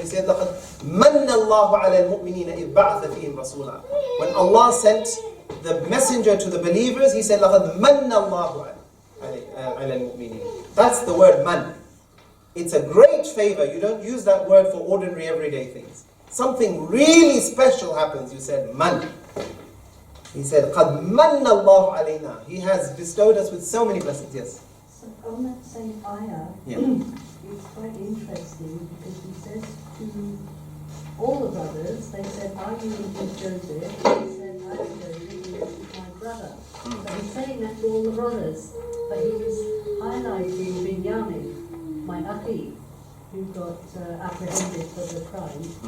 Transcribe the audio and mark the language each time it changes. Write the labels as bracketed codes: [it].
[en] He said, [ar] لَقَدْ مَنَّ اللَّهُ عَلَى الْمُؤْمِنِينَ إِذْ بَعْثَ فِيهِمْ رَسُولًا. [en] When Allah sent the messenger to the believers, He said, [ar] لَقَدْ مَنَّ اللَّهُ عَلَى الْمُؤْمِنِينَ. [en] That's the word man. It's a great favor. You don't use that word for ordinary everyday things. Something really special happens, you said man. He said, [ar] قَدْ مَنَّ اللَّهُ عَلَيْنَا. [en] He has bestowed us with so many blessings. Yes? So on that same ayah, it's quite interesting because he says to all the brothers, they said, are you with Joseph? He said, I am Joseph, he is my brother. So he's saying that to all the brothers, but he's highlighting Binyamin, my akhi, who got apprehended for the crime.